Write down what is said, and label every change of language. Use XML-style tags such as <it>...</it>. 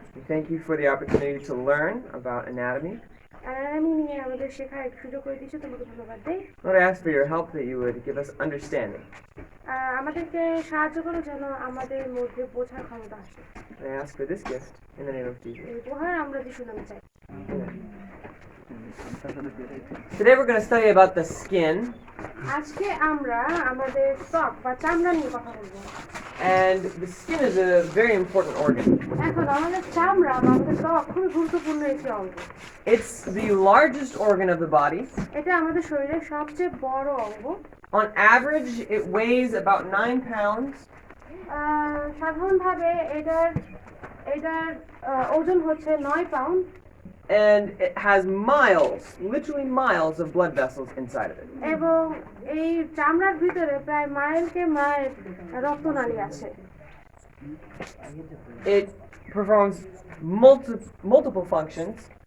<en>we thank you for the opportunity to learn about anatomy.</en> <bn>Anatomy নিয়ে আমাদের শেখার একটু সুযোগ করে দিয়েছো, তোমাকে ধন্যবাদ দেই।</bn> <en>Lord, I ask for your help that you would give us understanding.</en> <bn>আমাদেরকে সাহায্য করো যেন আমাদের মধ্যে বোঝার ক্ষমতা আসে।</bn> <en>And I ask for this gift in the name of Jesus.</en> <bn>এই উপহার আমরা যিশুর নামে চাই।</bn> <en>Today we're going to study about the skin.</en> <bn>আজকে আমরা আমাদের ত্বক বা চামড়া নিয়ে কথা বলবো।</bn> <en>And the skin is a very important organ.</en> <bn>এখন আমাদের চামড়া বা আমাদের ত্বক খুবই গুরুত্বপূর্ণ একটি অঙ্গ।</bn> <en>It's the largest organ of the body.</en> <bn>এটা আমাদের শরীরের সবচেয়ে বড় অঙ্গ।</bn> <en>On average, it weighs about 9 pounds.</en> <bn>সাধারণভাবে এটার ওজন হচ্ছে 9 pound.</bn> <en>And it has miles, literally miles of blood vessels inside of it.</en> <bn>এবং এই চামড়ার ভিতরে প্রায় মাইলকে মাইল রক্তনালী আছে।</bn> <en>It performs multiple functions.</en>